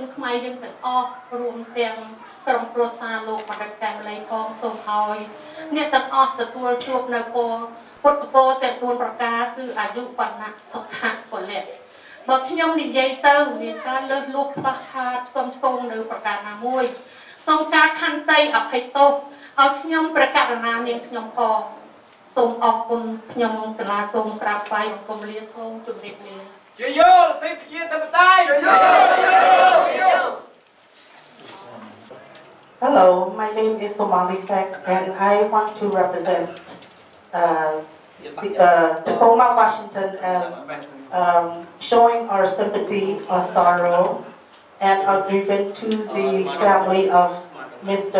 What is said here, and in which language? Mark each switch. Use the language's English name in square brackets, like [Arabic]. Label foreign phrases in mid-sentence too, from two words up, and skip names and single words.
[Khmer] ខ្មែរយើងទាំងអស់រួមទាំងក្រុមគ្រួសារលោកបណ្ឌិតកែវលីផងសូមឲ្យអ្នកទាំងអស់ទទួលជួបនៅពរពុទ្ធពរទាំង4ប្រការគឺអាយុវណ្ណៈសុខៈពលៈបើខ្ញុំនិយាយទៅមានការលើសលួសខ្វះខាតឆ្គំឆ្គងនៅប្រការណាមួយសូមការខន្តីអភ័យទោសឲ្យខ្ញុំព្រះករុណានាងខ្ញុំផងសូមអរគុណខ្ញុំកលាសូមក្រាបថ្វាយបង្គំលាសូមជម្រាបលា ជាយោទីជាតបតៃជាយោ [English] Hello, my name is Somali Sek and I want to represent Tacoma, Washington as showing our sympathy or sorrow and our grievance to the family of Mr.